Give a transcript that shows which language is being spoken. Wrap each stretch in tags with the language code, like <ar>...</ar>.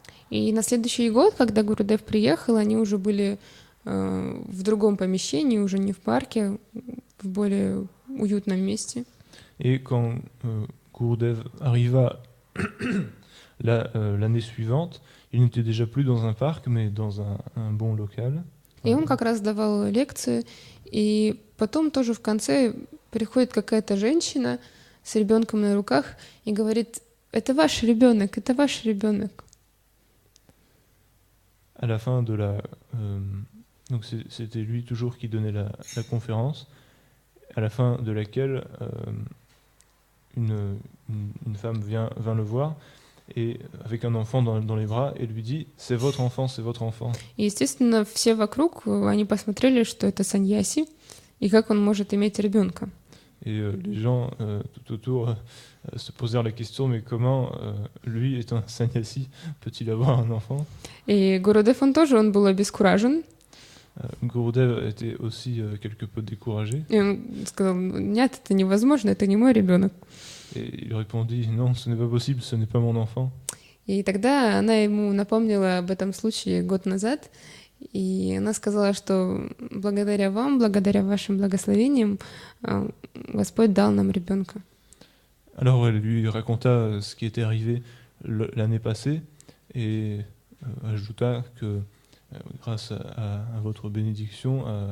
<ru>И на следующий год, когда Гурудев приехал, они уже были в другом помещении, уже не в парке, в более уютном месте.</ru> <fr>Et quand Gurudev arriva l'année suivante, il n'était déjà plus dans un parc, mais dans un bon local.</fr> <ru>И он как раз давал лекции, и потом тоже в конце приходит какая-то женщина с ребенком на руках и говорит: это ваш ребенок, это ваш ребенок.</ru> <fr>À la fin de donc c'était lui toujours qui donnait la conférence, à la fin de laquelle une femme vint le voir et avec un enfant dans les bras et lui dit: c'est votre enfant, c'est votre enfant.</fr> <ru>И, естественно, все вокруг, они посмотрели, что это саньяси, и как он может иметь ребенка.</ru> <fr>Et les gens tout autour se posèrent la question: mais comment lui, étant un sannyasi, peut-il avoir un enfant?</fr> <ru>И Гурудев, он был обескуражен.</ru> <fr>Gurudev était aussi quelque peu découragé.</fr> <ru>И он сказал: нет, это невозможно, это не мой ребенок.</ru> <fr>Et il répondit: non, ce n'est pas possible, ce n'est pas mon enfant.</fr> <ru>И тогда она ему напомнила об этом случае год назад, и она сказала, что благодаря вам, благодаря вашим благословениям, Господь дал нам ребенка.</ru> <fr>Alors elle lui raconta ce qui était arrivé l'année passée et ajouta que grâce à votre bénédiction,</fr>